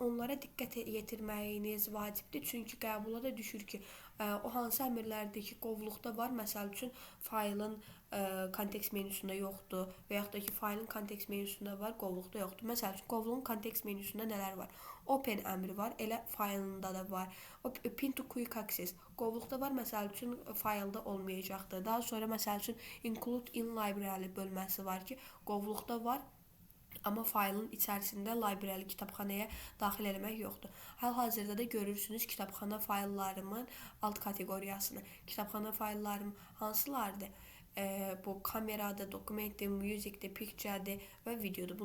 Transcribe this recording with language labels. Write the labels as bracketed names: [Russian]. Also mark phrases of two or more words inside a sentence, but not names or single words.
[Azerbaijani] Onlara diqqət yetirməyiniz vacibdir. Çünki qəbula da düşür ki, o hansı əmrlərdəki qovluqda var. Məsəl üçün faylın kontekst menüsündə yoxdur və yaxud da ki, faylın kontekst menüsündə var, qovluqda yoxdur. Məsəl üçün, qovluğun kontekst menüsündə nələr var? Open əmri var, elə faylında da var. [English] Pin to quick access [Azerbaijani] qovluqda var, məsəl üçün, faylda olmayacaqdır. Daha sonra, məsəl üçün, [English] include in library [Azerbaijani] bölməsi var ki, qovluqda var, amma faylın içərisində library kitabxanaya daxil eləmək yoxdur. Hal-hazırda da görürsünüz kitabxana fayllarımın alt kateqoriyasını. Kitabxana fayllarım hansılardır? Bu kameradır, dokumentdir, musicdir, picturedir və videodur.